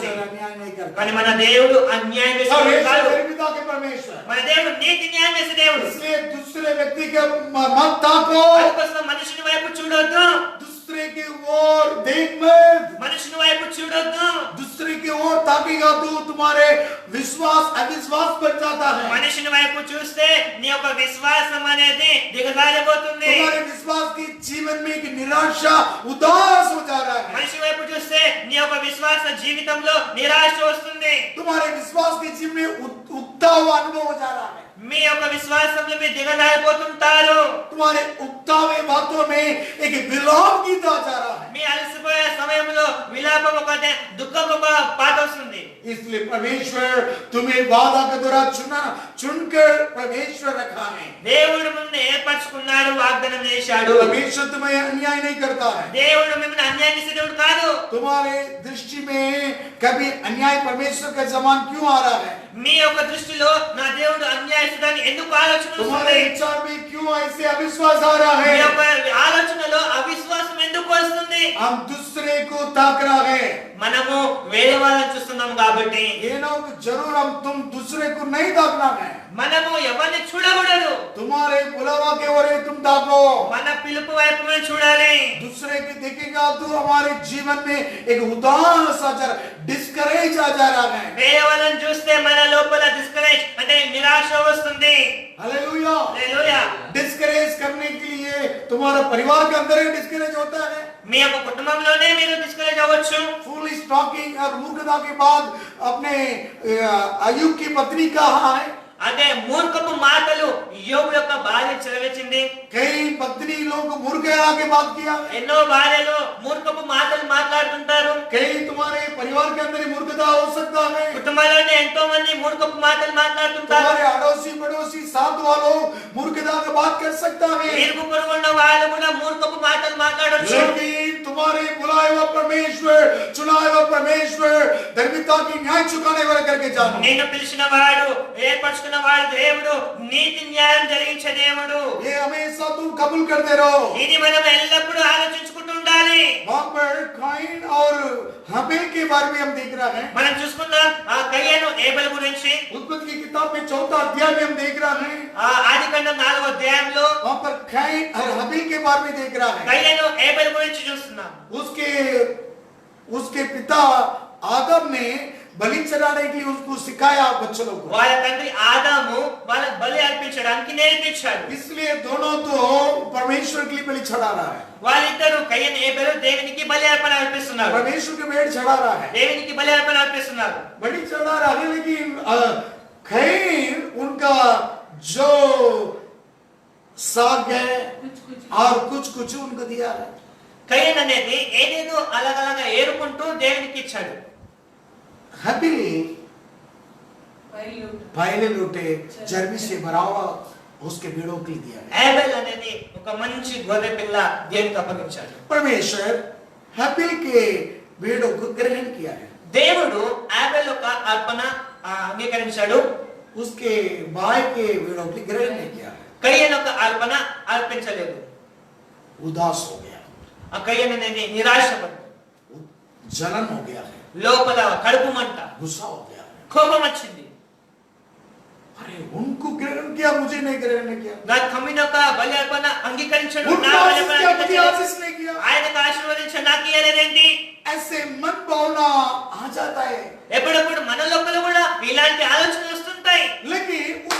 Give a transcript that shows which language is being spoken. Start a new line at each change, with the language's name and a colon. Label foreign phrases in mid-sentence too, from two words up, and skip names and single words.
Hindi: परमेश्वर अन्याय नहीं करता,
Telugu: కానీ మన దేవుడు అన్యాయం చేస్తున్నాడు
Hindi: परमेश्वर
Telugu: కాదు.
Hindi: निर्मिता के परमेश्वर,
Telugu: మన దేవుడు నీతి న్యాయం చేసే దేవుడు.
Hindi: इसलिए दूसरे व्यक्ति के मत ताको,
Telugu: అందుకోసం మనుషుని వైపు చూడొద్దు.
Hindi: दूसरे की ओर देख मत,
Telugu: మనుషుని వైపు చూడొద్దు.
Hindi: दूसरे की ओर ताकेगा तो तुम्हारे विश्वास अविश्वास बन जाता है,
Telugu: మనుషుని వైపు చూస్తే నీ యొక్క విశ్వాసం అనేది దిగజారిపోతుంది.
Hindi: तुम्हारे विश्वास की जीवन में एक निराशा उदास हो जा रहा है,
Telugu: మనిషి వైపు చూస్తే నీ యొక్క విశ్వాస జీవితంలో నిరాశ వస్తుంది.
Hindi: तुम्हारे विश्वास के जीवन में उगता हुआ अनुभव हो जा रहा है,
Telugu: మీ యొక్క విశ్వాసంలో మీరు దిగజారిపోతుంటారు.
Hindi: तुम्हारे उगता हुए बातों में एक विलाप गीत आ जा रहा है,
Telugu: మీ అలసిపోయే సమయంలో విలాపం ఒకటే, దుఃఖం ఒక పాట వస్తుంది.
Hindi: इसलिए परमेश्वर तुम्हें वादा का द्वारा चुनकर परमेश्वर रखा है,
Telugu: దేవుడు మిమ్మల్ని ఏర్పరచుకున్నాడు, వాగ్దానం చేశాడు.
Hindi: परमेश्वर तुम्हें अन्याय नहीं करता है,
Telugu: దేవుడు మిమ్మల్ని అన్యాయం చేసే దేవుడు కాదు.
Hindi: तुम्हारे दृष्टि में कभी अन्याय परमेश्वर का समान क्यों आ रहा है,
Telugu: మీ యొక్క దృష్టిలో నా దేవుడు అన్యాయస్తుడని ఎందుకు ఆలోచన
Hindi: तुम्हारे
Telugu: వస్తుంది?
Hindi: विचार में क्यों ऐसे अविश्वास आ रहा
Telugu: మీ
Hindi: है,
Telugu: యొక్క ఆలోచనలో అవిశ్వాసం ఎందుకు వస్తుంది?
Hindi: हम दूसरे को ताक रहा है,
Telugu: మనము వేరే వాళ్ళని చూస్తున్నాం కాబట్టి
Hindi: ये ना हो कि जरूर हम तुम दूसरे को नहीं ताकना है,
Telugu: మనము ఎవరిని చూడకూడదు.
Hindi: तुम्हारे बुलावा के ओर तुम ताको,
Telugu: మన పిలుపు వైపు మనం చూడాలి.
Hindi: दूसरे की देखेगा तो हमारे जीवन में एक उदास आ जा रहा, डिस्करेज आ जा रहा है,
Telugu: వేరే వాళ్ళని చూస్తే మన లోపల డిస్కరేజ్ అంటే నిరాశ వస్తుంది.
Hindi: हालेलुया,
Telugu: హల్లెలూయా.
Hindi: डिस्करेज करने के लिए तुम्हारा परिवार के अंदर ही डिस्करेज होता है,
Telugu: మీ యొక్క కుటుంబంలోనే మీరు డిస్కరేజ్ అవ్వచ్చు.
English: foolish talking
Hindi: और मूर्खता के बाद अपने अय्यूब की पत्नी कहा है,
Telugu: అదే మూర్ఖపు మాటలు యోబు యొక్క భార్య చెలవించింది.
Hindi: कई पत्नी लोग मूर्खता के बात किया है,
Telugu: ఎన్నో భార్యలు మూర్ఖపు మాటలు మాట్లాడుతుంటారు.
Hindi: कई तुम्हारे परिवार के अंदर ही मूर्खता हो सकता है,
Telugu: కుటుంబంలోనే ఎంతో మంది మూర్ఖపు మాటలు మాట్లాడుతుంటారు.
Hindi: तुम्हारे अड़ोसी पड़ोसी साथ वालों मूर्खता की बात कर सकता है,
Telugu: ఇరుగు పొరుగు ఉన్న వాళ్ళు కూడా మూర్ఖపు మాటలు మాట్లాడొచ్చు.
Hindi: लेकिन तुम्हारे बुलाए हुआ परमेश्वर, चुनाए हुआ परमेश्वर धर्मिता की न्याय चुकाने वाला करके जानो,
Telugu: నిన్ను పిలిచిన వాడు, ఏర్పరచుకున్న వాడు దేవుడు, నీతి న్యాయం జరిగించే దేవుడు.
Hindi: ये हमेशा तुम कबूल करते रहो।
Telugu: ఇది మనం ఎల్లప్పుడూ ఆలోచించుకుంటూ ఉండాలి.
Hindi: वहाँ पर काइन और हाबेल के बारे में हम देख रहे हैं,
Telugu: మనం చూసుకుందాం ఆ కయ్యను ఏబెల్ గురించి.
Hindi: उत्पत्ति की किताब में 4 अध्याय में हम देख रहे हैं,
Telugu: ఆ ఆదికాండం 4వ అధ్యాయంలో
Hindi: वहाँ पर काइन और हाबेल के बारे में देख रहा है,
Telugu: కయ్యను ఏబెల్ గురించి చూస్తున్నాం.
Hindi: उसके पिता आदम ने बलि चढ़ाने के लिए उसको सिखाया बच्चों को,
Telugu: వాళ్ళ తండ్రి ఆదాము వాళ్ళ బలి అర్పించడానికి నేర్పించాడు.
Hindi: इसलिए दोनों तो परमेश्वर के लिए बलि चढ़ा रहा है,
Telugu: వాళ్ళిద్దరూ కయ్యను ఏబెలు దేవునికి బలి అర్పణ అర్పిస్తున్నారు.
Hindi: परमेश्वर के भेंट चढ़ा रहा है,
Telugu: దేవునికి బలి అర్పణ అర్పిస్తున్నారు.
Hindi: बलि चढ़ा रहा है, लेकिन काइन उनका जो साग है और कुछ उनको दिया है,
Telugu: కయ్యను అనేది ఏదేదో అలగలగా ఏరుకుంటూ దేవునికి ఇచ్చాడు.
Hindi: हाबिल पहले लूटे चर्बी से भरा हुआ उसके भेड़ों के लिए दिया है,
Telugu: ఏబెల్ అనేది ఒక మంచి గొర్రె పిల్ల దేవునికి అప్పగించాడు.
Hindi: परमेश्वर हाबिल के भेड़ों को ग्रहण किया है,
Telugu: దేవుడు ఏబెల్ యొక్క అర్పణ అంగీకరించాడు.
Hindi: उसके भाई के भेड़ों की ग्रहण नहीं किया है,
Telugu: కయ్యను యొక్క అర్పణ అర్పించలేదు.
Hindi: उदास हो गया,
Telugu: ఆ కయ్యను అనేది నిరాశపడ్డాడు.
Hindi: जलन हो गया है,
Telugu: లోపల కడుపు మంట,
Hindi: गुस्सा हो गया है,
Telugu: కోపం వచ్చింది.
Hindi: अरे उनको ग्रहण किया, मुझे नहीं ग्रहण किया,
Telugu: నా తమ్ముని యొక్క బలి అర్పణ అంగీకరించాడు,
Hindi: उनको
Telugu: నా బలి
Hindi: आशीष
Telugu: అర్పణ
Hindi: किया, मुझे
Telugu: అంగీకరించలేదు.
Hindi: आशीष नहीं किया,
Telugu: ఆయనకు ఆశీర్వదించాడు, నాకు ఇయ్యలేదేంటి?
Hindi: ऐसे मन भावना आ जाता है,
Telugu: ఎప్పుడప్పుడు మన లోపల కూడా ఇలాంటి ఆలోచనలు వస్తుంటాయి.
Hindi: लेकिन